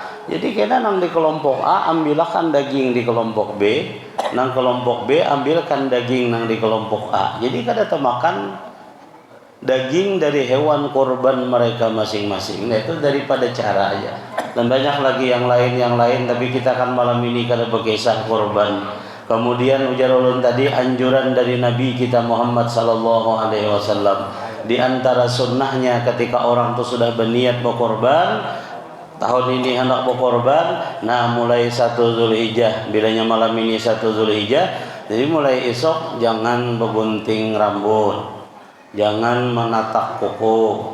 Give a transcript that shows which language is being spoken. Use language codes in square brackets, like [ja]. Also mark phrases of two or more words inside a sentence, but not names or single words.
[bjn] Jadi kena nang di kelompok A ambilkan daging di kelompok B, nang kelompok B ambilkan daging nang di kelompok A. Jadi kada temakan daging dari hewan kurban mereka masing-masing. Nah, itu daripada cara aja. Dan banyak lagi yang lain, tapi kita kan malam ini kada berkisah kurban. Kemudian ujar ulun tadi anjuran dari Nabi kita Muhammad [ar] صلى الله عليه وسلم. [bjn] Di antara sunnahnya ketika orang itu sudah berniat berkorban, tahun ini hendak berkorban, nah mulai 1 Zulhijjah, bilanya malam ini 1 Zulhijjah, jadi mulai esok jangan begunting rambut. Jangan menatak kuku.